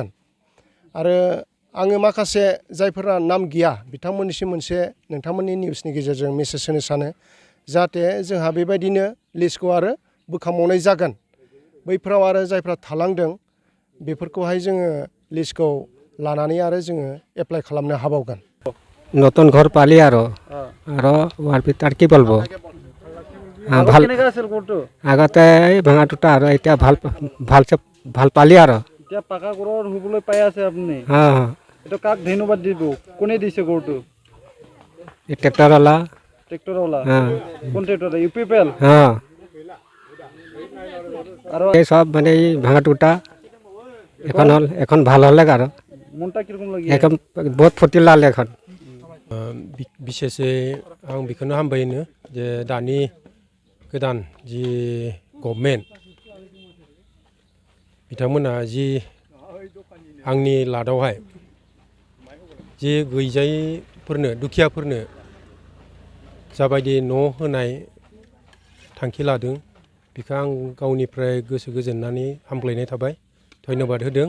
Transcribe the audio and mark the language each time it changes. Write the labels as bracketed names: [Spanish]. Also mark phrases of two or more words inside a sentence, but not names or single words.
[Bodo] आरो आङो माखासे जायफोरा नाम गैया बिथांमोननिसिम मोनसे नोंथांमोननि निउसनि गेजेरजों मेसेज होनो सानो जाहाथे जोंहा बेबायदिनो लिस्टखौ आरो बोखांबावनाय जागोन। बैफोराव आरो जायफ्रा थालांदों बेफोरखौहाय जोङो लिस्टखौ लानानै आरो जोङो एप्लाइ खालामनो हाबावगोन। [Assamese] নতুন ঘর পালি আৰু ওয়ার ভিতর কি বলবো আগতে ভাঙা টুটা আৰু এতিয়া ভাল পালি আৰু এতিয়া পাকা ঘৰৰ হুবলৈ পাই আছে আপুনি। এটা কাক ধন্যবাদ দিব? কোনে দিছে ঘৰটো? এই ট্ৰেক্টৰৱালা কোন ট্ৰেক্টৰ? UPPL আৰু এই সব মানে ভাঙা টুটা এখন ভাল হলে আৰু [Bangla] মনটা কিরকম লাগে? [Assamese] এখন বহুত ফুর্তি লাগলে এখন। [Bodo] बिसेसै आं बेखौनो हामबायनो जे दानि गोदान जि गभर्नमेन्ट बिथांमोना जि आंनि लादावहाय जि गैजायैफोरनो दुखियाफोरनो जाबायदि न' होनाय थांखि लादों बेखौ आं गावनिफ्राय गोसो गोजोननानै हामग्लायनाय थाबाय, धन्यबाद होदों।